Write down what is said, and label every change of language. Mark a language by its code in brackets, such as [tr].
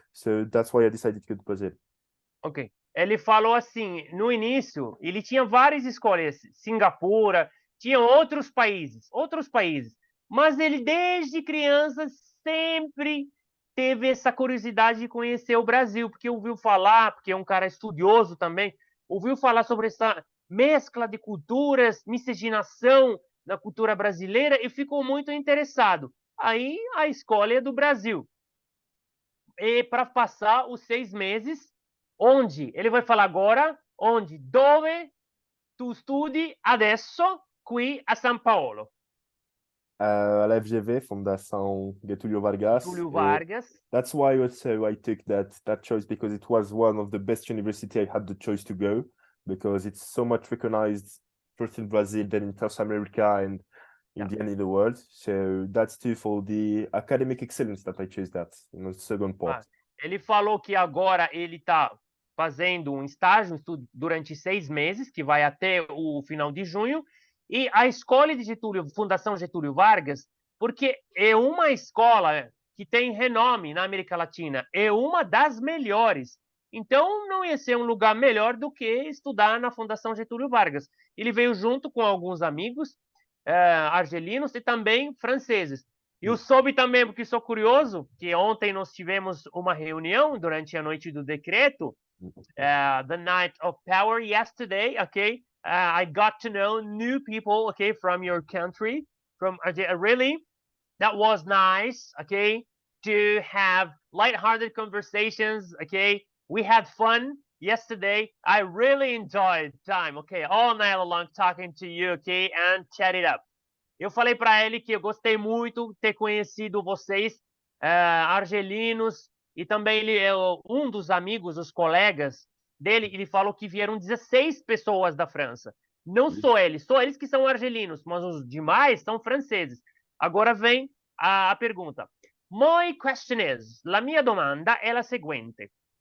[en] So that's why I decided to go to Brazil. [pt] Ok. Ele falou assim, no início, ele tinha várias escolhas, Singapura, tinha outros países. Mas ele, desde criança, sempre teve essa curiosidade de conhecer o Brasil, porque ouviu falar, porque é um cara estudioso também, ouviu falar sobre essa mescla de culturas, miscigenação na cultura brasileira e ficou muito interessado. Aí a escolha é do Brasil. E para passar os 6 meses, onde? Ele vai falar agora, onde? [it] Dove tu studi adesso qui a São Paulo? [fr] À la FGV, Fundação Getúlio Vargas. [pt] Getúlio Vargas. [en] That's why also I took that choice, because it was one of the best university I had the choice to go, because it's so much recognized first in Brazil, then in South America, and in the end in the world. So that's too for the academic excellence that I chose that in the second part. [pt] Ele falou que agora ele está fazendo um estágio durante 6 meses, que vai até o final de junho, e a escola de Fundação Getúlio Vargas, porque é uma escola que tem renome na América Latina, é uma das melhores. Então, não ia ser um lugar melhor do que estudar na Fundação Getúlio Vargas. Ele veio junto com alguns amigos argelinos e também franceses. E eu soube também, porque sou curioso, que ontem nós tivemos uma reunião durante a noite do decreto, [en] the night of power yesterday, okay? I got to know new people, okay, from your country, from really, that was nice, okay, to have lighthearted conversations, okay? We had fun yesterday. I really enjoyed time, okay, all night long talking to you, okay, and chat it up. [pt] Eu falei para ele que eu gostei muito de ter conhecido vocês, argelinos, e também um dos amigos, os colegas dele, ele falou que vieram 16 pessoas da França. Não só eles que são argelinos, mas os demais são franceses. Agora vem a pergunta. [en] My question is, [it] la mia domanda è la seguente.